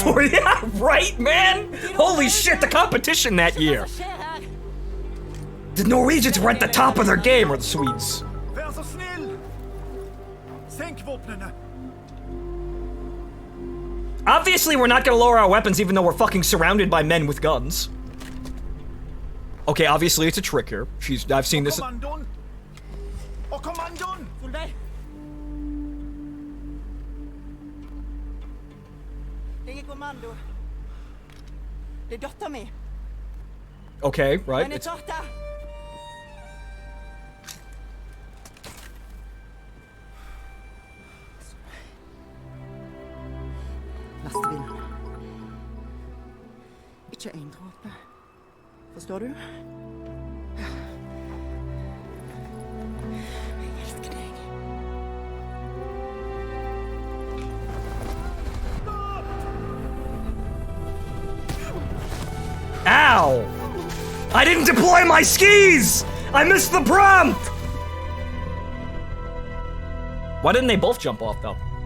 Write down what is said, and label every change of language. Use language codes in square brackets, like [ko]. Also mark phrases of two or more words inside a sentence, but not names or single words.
[en] Yeah, right, man? Holy shit, the competition that year. The Norwegians were at the top of their game, or the Swedes. [no] Vær så snill! Senk våpnene! [en] Obviously, we're not gonna lower our weapons even though we're fucking surrounded by men with guns. Okay, obviously it's a trick here. I've seen this. [no] Kommandoen! Og kommandoen! Solveig! Det er kommando. Det er datteren min. [en] Okay, right. [no] Den er tatt der. Lastebilen. Ikke en dråpe. Forstår du? Jeg elsker deg. Ow! [en] I didn't deploy my skis! I missed the prompt! Why didn't they both jump off, though?